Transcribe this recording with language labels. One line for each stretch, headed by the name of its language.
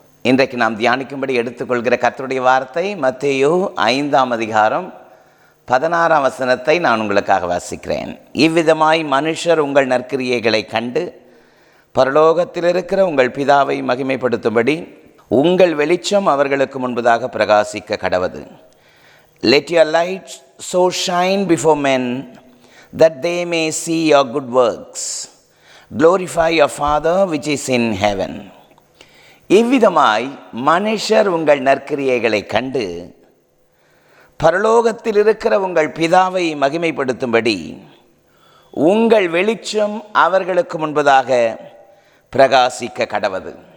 Tamil: இன்றைக்கு நாம் தியானிக்கும்படி எடுத்துக்கொள்கிற கர்த்தருடைய வார்த்தை மத்தேயு 5ஆம் அதிகாரம் 16ஆம் வசனத்தை நான் உங்களுக்காக வாசிக்கிறேன். இவ்விதமாய் மனுஷர் உங்கள் நற்கிரியைகளை கண்டு பரலோகத்தில் இருக்கிற உங்கள் பிதாவை மகிமைப்படுத்தும்படி உங்கள் வெளிச்சம் அவர்களுக்கு முன்பதாக பிரகாசிக்க கடவது.
English: Let your light so shine before men that they may see your good works. Glorify your Father which is in heaven.
Tamil: இவ்விதமாய் மனுஷர் உங்கள் நற்கிரியைகளை கண்டு பரலோகத்தில் இருக்கிற உங்கள் பிதாவை மகிமைப்படுத்தும்படி உங்கள் வெளிச்சம் அவர்களுக்கு முன்பதாக பிரகாசிக்க கடவது.